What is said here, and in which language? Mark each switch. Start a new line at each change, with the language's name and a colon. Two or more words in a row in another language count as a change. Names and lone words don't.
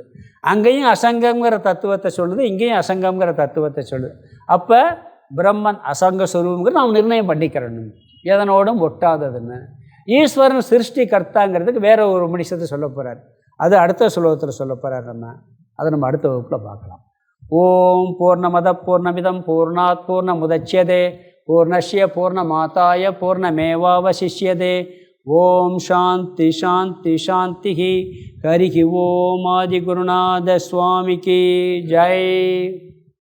Tamil: அங்கேயும் அசங்கங்கிற தத்துவத்தை சொல்லுது, இங்கேயும் அசங்கங்கிற தத்துவத்தை சொல்லுது. அப்போ பிரம்மன் அசங்க ஸ்வரூபங்கிற நாம் நிர்ணயம் பண்ணிக்கிறணும், எதனோடும் ஒட்டாததுன்னு. ஈஸ்வரன் சிருஷ்டி கர்த்தாங்கிறதுக்கு வேற ஒரு உபனிஷத்தை சொல்ல போகிறார். அது அடுத்த ஸ்லோகத்தில் சொல்ல போகிறார். அதை நம்ம அடுத்த வகுப்பில் பார்க்கலாம்.
Sanskrit: ओम् पूर्णमदः पूर्णमिदम् पूर्णात् पूर्णमुदच्यते पूर्णस्य पूर्णमादाय पूर्णमेवावशिष्यते. ओम् शान्तिः शान्तिः शान्तिः. हरिः ओम्
Tamil: ஆதிகுருநாத சுவாமிக்கு ஜெய்.